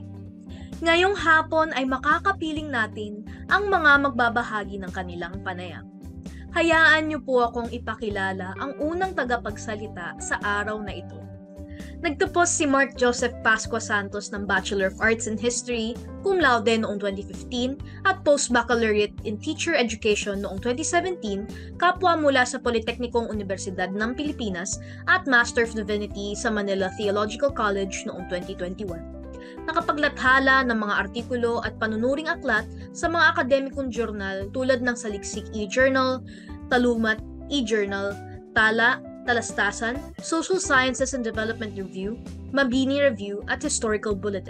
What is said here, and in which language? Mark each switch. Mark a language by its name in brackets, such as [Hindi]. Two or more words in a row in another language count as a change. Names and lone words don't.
[Filipino] Ngayong hapon ay makakapiling natin ang mga magbabahagi ng kanilang panayam. Hayaan niyo po akong ipakilala ang unang tagapagsalita sa araw na ito. Nagtapos si Mark Joseph Pascua Santos ng [English] Bachelor of Arts in History, [Latin] cum laude [Filipino] noong 2015 at [English] Postbaccalaureate in Teacher Education [Filipino] noong 2017, kapwa mula sa Politeknikong Universidad ng Pilipinas at [English] Master of Divinity [Filipino] sa Manila Theological College noong 2021. Nakapaglathala ng mga artikulo at panunuring aklat sa mga akademikong journal tulad ng Saliksik e-Journal, Talumat e-Journal, Tala, Talastasan, Social Sciences and Development Review, Mabini Review at Historical Bulletin.